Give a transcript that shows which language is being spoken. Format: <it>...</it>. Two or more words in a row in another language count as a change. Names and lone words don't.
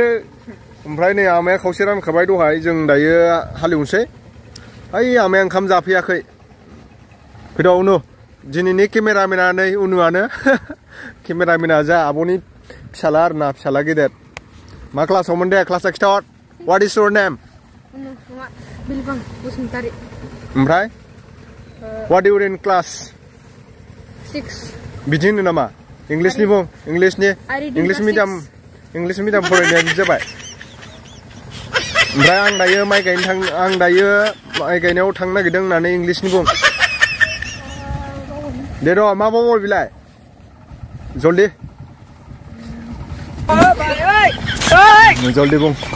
<brx>ओमफ्राय नै आमाया खावसे रानखाबाय दहाय, जों दायो हालेवनोसै. ओइ आमाया ओंखाम जाफैयाखै. फैदो उनु, दिनैनि केमेरामेना नै उनुआनो. केमेरामेना जा आब'नि फिसाला आरोना, फिसाला गेदेर. मा क्लासावमोन दे, क्लासा खिथाहर.</brx> <en>What is your name? ओमफ्राय What do you in class? 6.</en> <brx>बिदि होनो नामा? इंलिसनि बुं, इंलिस मिडियाम फरायनाया बिदि जाबाय. ओमफ्राय आं दायो माइ गायनायाव थांनो नागिरदों होननानै इंलिसनि बुं. दे र' मा मावो बिलाय? जल्दि बुं.</brx>